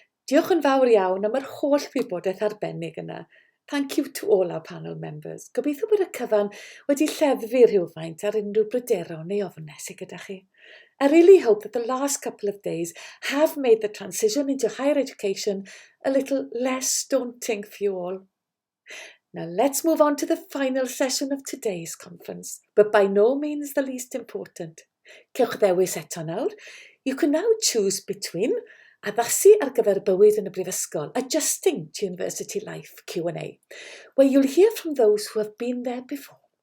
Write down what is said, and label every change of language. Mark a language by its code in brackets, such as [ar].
[cy] Diolch yn fawr iawn am yr holl wybodaeth arbennig yna. [en] Thank you to all our panel members. [cy] Gobeithio bod y cyfan wedi lleddfu rhywfaint ar unrhyw bryderon neu ofnau sy gyda chi. [en] I really hope that the last couple of days have made the transition into higher education a little less daunting for you all. Now let's move on to the final session of today's conference, but by no means the least important. [cy] Cewch ddewis eto nawr. [en] You can now choose between [cy] addasu ar gyfer bywyd yn y brifysgol, [en] adjusting to university life Q&A, where you'll hear from those who have been there before.